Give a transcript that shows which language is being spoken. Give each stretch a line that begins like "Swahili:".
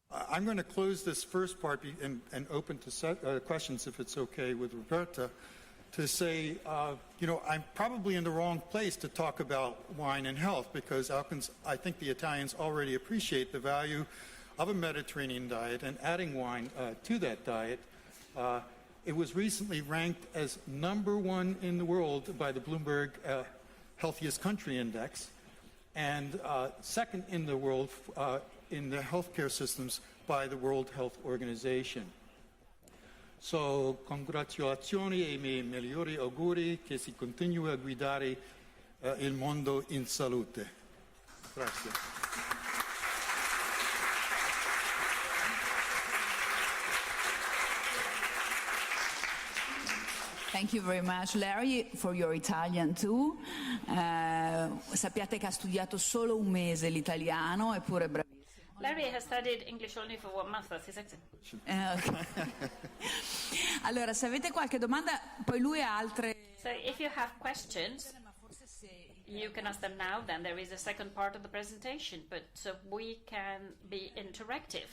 English: I'm going to close this first part and open to questions, if it's okay with Roberta, to say, I'm probably in the wrong place to talk about wine and health, because I think the Italians already appreciate the value of a Mediterranean diet and adding wine to that diet. It was recently ranked as #1 in the world by the Bloomberg Healthiest Country Index, and second in the world in the healthcare systems by the World Health Organization.
Italian: So, congratulazioni e i miei migliori auguri che si continui a guidare il mondo in salute. Grazie.
English: Thank you very much, Larry, for your Italian too.
Italian: Sappiate che ha studiato solo un mese l'italiano, eppure è bravissimo.
English: Larry has studied English only for 1 month, that's his accent. Okay.
Italian: Allora, se avete qualche domanda, poi lui ha altre...
English: So if you have questions, you can ask them now, then there is a second part of the presentation, but so we can be interactive.